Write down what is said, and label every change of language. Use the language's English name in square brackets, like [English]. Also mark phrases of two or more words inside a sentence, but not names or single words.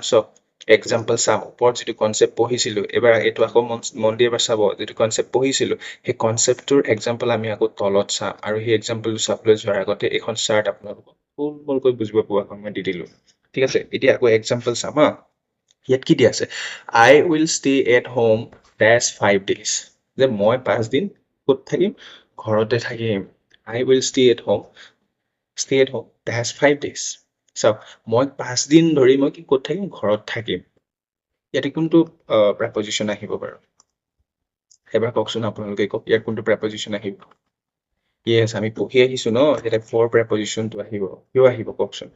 [Assamese] চব এক্সাম্পল চাম, ওপৰত যিটো কনচেপ্ট পঢ়িছিলোঁ, এবাৰ এইটো আকৌ মন দি এবাৰ চাব, যিটো কনচেপ্ট পঢ়িছিলোঁ সেই কনচেপ্টটোৰ এক্সাম্পল আমি আকৌ তলত চাম, আৰু সেই এক্সাম্পলটো চাবলৈ যোৱাৰ আগতে এইখন চাৰ্ট আপোনালোকক থুলমূলকৈ বুজিব পোৱাকৈ মই দি দিলোঁ। ঠিক আছে, এতিয়া আকৌ এক্সাম্পল চাম হা। ইয়াত কি দিয়া আছে? [English] I will stay at home -5 days. [Assamese] যে মই 5 দিন ক'ত থাকিম? ঘৰতে থাকিম। [English] I will stay at home -5 days. [Assamese] চাওক, মই 5 দিন ধৰি মই কি ক'ত থাকিম? ঘৰত থাকিম। ইয়াতে কোনটো প্ৰেপজিশ্যন আহিব বাৰু? এবাৰ কওকচোন, আপোনালোকে কওক, ইয়াত কোনটো প্ৰেপজিশ্যন আহিব? য়েছ, আমি পঢ়ি আহিছোঁ ন, ইয়াতে ফৰ প্ৰেপজিশ্যনটো আহিব। কিয় আহিব কওকচোন?